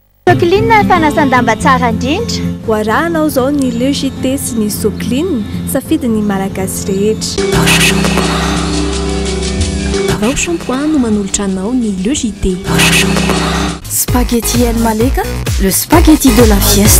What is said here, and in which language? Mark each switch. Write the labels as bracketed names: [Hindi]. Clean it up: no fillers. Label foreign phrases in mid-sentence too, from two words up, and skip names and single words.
[Malagasy] Socline fanasandamba tsara indrindra. Hoarahanao zao ny logité sy ny socline safidy ny malagasy rehetra. Rao shampoing no manolotra anao ny logité. [French] Spaghetti El Malika, le spaghetti de la fiesta.